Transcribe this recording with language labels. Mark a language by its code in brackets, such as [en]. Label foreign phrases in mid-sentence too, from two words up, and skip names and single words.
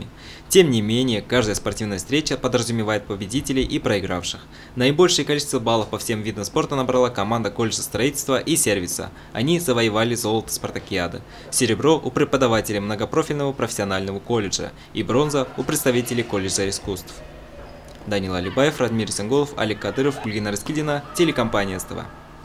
[ru] Тем не менее, каждая спортивная встреча подразумевает победителей и проигравших. Наибольшее количество баллов по всем видам спорта набрала команда колледжа строительства и сервиса. Они завоевали золото спартакиады. Серебро у преподавателей многопрофильного профессионального колледжа и бронза у представителей колледжа искусств. Данил Алибаев, Радмир Исенголов, Олег Кадыров, Гульгина Раскидина, телекомпания СТВ.